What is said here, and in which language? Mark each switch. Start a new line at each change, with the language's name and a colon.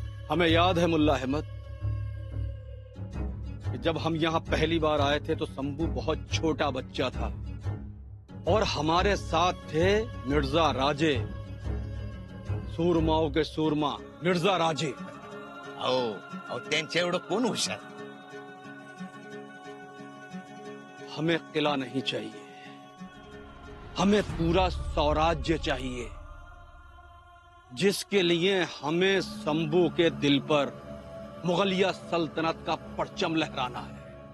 Hindi: हमें याद है मुल्ला अहमद कि जब हम यहाँ पहली बार आए थे तो शंभू बहुत छोटा बच्चा था और हमारे साथ थे मिर्जा राजे, सूरमाओं के सूरमा मिर्जा राजे।
Marathi: अहो त्यांच्या एवढं कोण हुशार?
Hindi: हमें किला नहीं चाहिए, हमें पूरा स्वराज्य चाहिए, जिसके लिए हमें शंभू के दिल पर मुगलिया सल्तनत का परचम लहराना है।